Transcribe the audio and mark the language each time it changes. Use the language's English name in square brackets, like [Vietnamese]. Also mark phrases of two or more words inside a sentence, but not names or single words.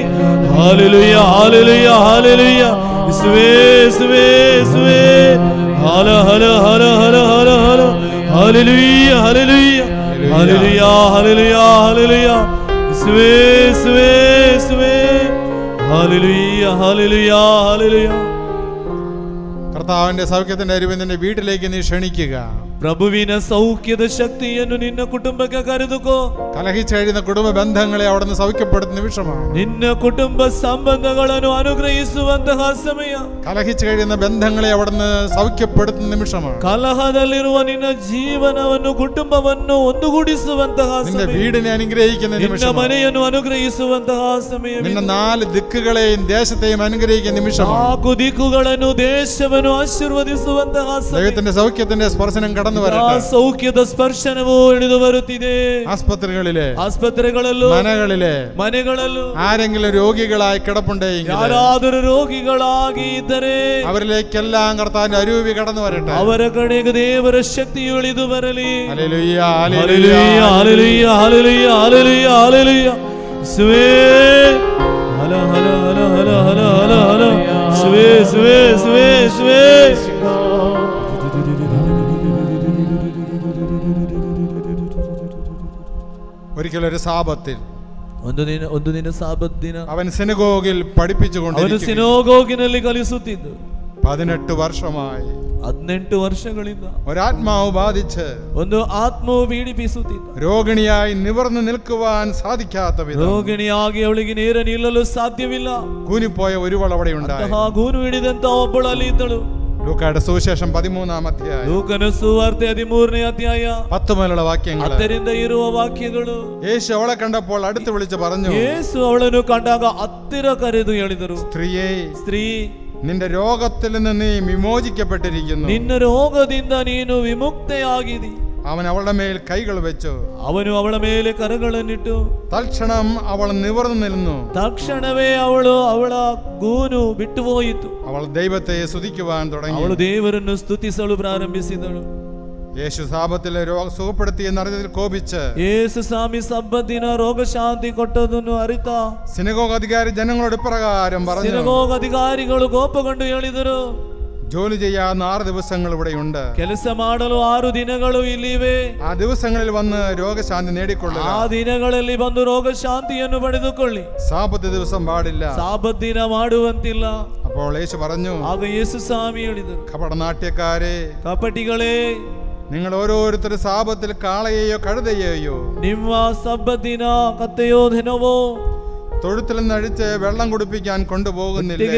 [Kannada] ಹಾಲೆಲೂಯ, ಹಾಲೆಲೂಯ, ಹಾಲೆಲೂಯ, ಯೇಸುವೇ, ಯೇಸುವೇ, ಯೇಸುವೇ. ಹಲ ಹಲ ಹಲ ಹಲ ಹಲ ಹಲ. ಹಾಲೆಲೂಯ, ಹಾಲೆಲೂಯ, ಹಾಲೆಲೂಯ, ಹಾಲೆಲೂಯ, ಹಾಲೆಲೂಯ, ಯೇಸುವೇ, ಯೇಸುವೇ, ಯೇಸುವೇ. ಹಾಲೆಲೂಯ, ಹಾಲೆಲೂಯ, ಹಾಲೆಲೂಯ. [Malayalam] കർത്താവിന്റെ സൗഖ്യത്തിന്റെ അരുവ് നിന്റെ വീട്ടിലേക്ക് നീ ക്ഷണിക്കുക. [Kannada] ಪ್ರಭುವಿನ ಸೌಖ್ಯದ ಶಕ್ತಿಯನ್ನು ನಿನ್ನ ಕುಟುಂಬಕ್ಕೆ ಕರೆದುಕೋ. [Malayalam] കലഹിച്ചു കഴിയുന്ന കുടുംബ ബന്ധങ്ങളെ അവിടുന്ന് സൗഖ്യപ്പെടുത്തുന്ന നിമിഷമാണ്. [Kannada] ನಿನ್ನ ಕುಟುಂಬ ಸಂಬಂಧಗಳನ್ನು ಅನುಗ್ರಹಿಸುವಂತಹ ಸಮಯ. [Malayalam] കലഹിച്ചു കഴിയുന്ന ബന്ധങ്ങളെ അവിടുന്ന് സൗഖ്യപ്പെടുത്തുന്ന നിമിഷമാണ്. [Kannada] ಕಲಹದಲ್ಲಿರುವ ನಿನ್ನ ಜೀವನವನ್ನು, ಕುಟುಂಬವನ್ನು ಒಂದುಗೂಡಿಸುವಂತಹ ಸಮಯ. [Malayalam] നിന്റെ വീടിനെ അനുഗ്രഹിക്കുന്ന [Kannada] ನಿನ್ನ [Malayalam] നിമിഷം, [Kannada] ಮನೆಯನ್ನು ಅನುಗ್ರಹಿಸುವಂತಹ ಸಮಯ. [Malayalam] നിന്റെ 4 ദിക്കുകളെയും ദേശത്തെയും അനുഗ്രഹിക്കുന്ന നിമിഷമാണ്. [Kannada] 4 ದಿಕ್ಕುಗಳನ್ನು, ದೇಶವನ್ನು ಆಶೀರ್ವದಿಸುವಂತಹ ಸಮಯ. [Malayalam] ദൈവത്തിന്റെ സൗഖ്യത്തിന്റെ സ്പർശനം കടന്നു വരട്ടെ. [Kannada] ಸೌಖ್ಯದ ಸ್ಪರ್ಶನವು ಇಳಿದು ಬರುತ್ತಿದೆ. ಆಸ್ಪತ್ರೆಗಳಲ್ಲೂ, ಮನೆಗಳಲ್ಲೂ [Malayalam] ആരെങ്കിലും രോഗികളായി കിടപ്പുണ്ടെങ്കിൽ, [Kannada] ಯಾರಾದರೂ ರೋಗಿಗಳಾಗಿ ಇದ್ದರೆ [Malayalam] അവരിലേക്കെല്ലാം കർത്താവിന്റെ അരൂപി കടന്നു വരട്ടെ. [Kannada] ಅವರ ಕಡೆಗೆ ದೇವರ ಶಕ್ತಿಯು ಇಳಿದು ಬರಲಿ. [Malayalam] ഹല്ലേലൂയ, ഹല്ലേലൂയ, ഹല്ലേലൂയ, ഹല്ലേലൂയ, ഹല്ലേലൂയ, ഹല്ലേലൂയ. യേശുവേ, ഹല ഹല ഹല ഹല ഹല ഹല ഹല. യേശുവേ, യേശുവേ, യേശുവേ, യേശുവേ. ഒരിക്കലൊരു സാബത്തിൽ, [Kannada] ಒಂದು ದಿನ ಸಾಬತ್ ದಿನ, [Malayalam] അവൻ സിനഗോഗിൽ പഠിപ്പിച്ചുകൊണ്ടിരിക്കുന്നു. [Kannada] ಸಿನಗೋಗಿನಲ್ಲಿ ಕಲಿಸುತ್ತಿದ್ದು [Malayalam] 18 വർഷമായി [Kannada] 18 ವರ್ಷಗಳಿಂದ [Malayalam] ഒരാത്മാവ് ബാധിച്ച് [Kannada] ಒಂದು ಆತ್ಮವು ಪೀಡಿಸುತ್ತಿದ್ದ. [Malayalam] രോഗിണിയായി നിവർന്നു നിൽക്കുവാൻ സാധിക്കാത്ത വിധം, [Kannada] ರೋಗಿಣಿಯಾಗಿ ಅವಳಿಗೆ ನೇರ ನಿಲ್ಲಲು ಸಾಧ್ಯವಿಲ್ಲ. [Malayalam] കൂനിപ്പോയ ഒരുവൾ അവിടെ ഉണ്ടായി. [Kannada] ಗೂನು ಹಿಡಿದಂತ ಒಬ್ಬಳು ಅಲ್ಲಿ ഇದ್ದಳು. [Malayalam] ലൂക്കായുടെ സുവിശേഷം 13-ാം അധ്യായം, [Kannada] ಲೂಕನ ಸುವಾರ್ತೆ 13ನೇ ಅಧ್ಯಾಯ [Malayalam] 10 മുതലുള്ള വാക്യങ്ങൾ. [Kannada] 10ರಿಂದ ಇರುವ ವಾಕ್ಯಗಳು. [Malayalam] യേശു അവളെ കണ്ടപ്പോൾ അടുത്ത് വിളിച്ച് പറഞ്ഞു, [Kannada] ಯೇಸು ಅವಳನ್ನು ಕಂಡಾಗ ಹತ್ತಿರ ಕರೆದು ಹೇಳಿದರು, [Malayalam] സ്ത്രീയേ, [Kannada] ಸ್ತ್ರೀ, [Malayalam] നിന്റെ രോഗത്തിൽ നിന്ന് നീ വിമോചിക്കപ്പെട്ടിരിക്കുന്നു. [Kannada] ನಿನ್ನ ರೋಗದಿಂದ ನೀನು ವಿಮುಕ್ತೆಯಾಗಿದಿ. [Malayalam] അവൻ അവളുടെ മേൽ കൈകൾ വെച്ചു. [Kannada] ಅವನು ಅವಳ ಮೇಲೆ ಕರಗಳನ್ನಿಟ್ಟು [Malayalam] തൽക്ഷണം അവൾ നിവർന്നു നിന്നു. [Kannada] ತಕ್ಷಣವೇ ಅವಳ ಗೂನು ಬಿಟ್ಟು ಹೋಯಿತು. [Malayalam] അവൾ ദൈവത്തെ സ്തുതിക്കുവാൻ തുടങ്ങി. [Kannada] ಅವಳು ದೇವರನ್ನು ಸ್ತುತಿಸಲು ಪ್ರಾರಂಭಿಸಿದಳು. [Malayalam] യേശു സാബത്തിലെ രോഗം സുഖപ്പെടുത്തി എന്നറിഞ്ഞതിൽ കോപിച്ച്, [Kannada] യേಸು ಸ್ವಾಮಿ ಸಬ್ಬತ್ತಿನ ರೋಗ ಶಾಂತಿ ಕೊಟ್ಟದನ್ನು ಅರಿತ [Malayalam] സിനഗോഗ് അധികാരി ജനങ്ങളോട് ഇപ്രകാരം പറഞ്ഞു. [Kannada] ಸಿನಗೋಗ್ ಅಧಿಕಾರಿಗಳು ಕೋಪಗೊಂಡು ಹೇಳಿದರು, [Malayalam] ജോലി ചെയ്യാവുന്ന 6 ദിവസങ്ങൾ ഇവിടെയുണ്ട്. [Kannada] ಕೆಲಸ ಮಾಡಲು 6 ದಿನಗಳು ಇಲ್ಲಿವೆ. [Malayalam] ആ ദിവസങ്ങളിൽ വന്ന് രോഗശാന്തി നേടിക്കൊള്ളുക. [Kannada] ಆ ದಿನಗಳಲ್ಲಿ ಬಂದು ರೋಗ ಶಾಂತಿಯನ್ನು ಪಡೆದುಕೊಳ್ಳಿ. [Malayalam] സാബത്ത് ദിവസം പാടില്ല. [Kannada] ಸಾಬತ್ ದಿನ ಮಾಡುವಂತಿಲ್ಲ. [Malayalam] അപ്പോൾ യേശു പറഞ്ഞു, [Kannada] ಆಗ ಯೇಸು ಸ್ವಾಮಿ ಹೇಳಿದರು, [Malayalam] കപടനാട്യക്കാരെ, [Kannada] ಕಪಟಿಗಳೇ, [Malayalam] നിങ്ങൾ ഓരോരുത്തരും സാബത്തിൽ കാളയെയോ കഴുതയെയോ [Kannada] ನಿಮ್ಮ ಸಬ್ಬತ್ತಿನ ಕತ್ತೆಯೋ ದಿನವೋ [Malayalam] തൊഴുത്തിൽ നിന്ന് അഴിച്ച് വെള്ളം കുടിപ്പിക്കാൻ കൊണ്ടുപോകുന്നില്ലേ?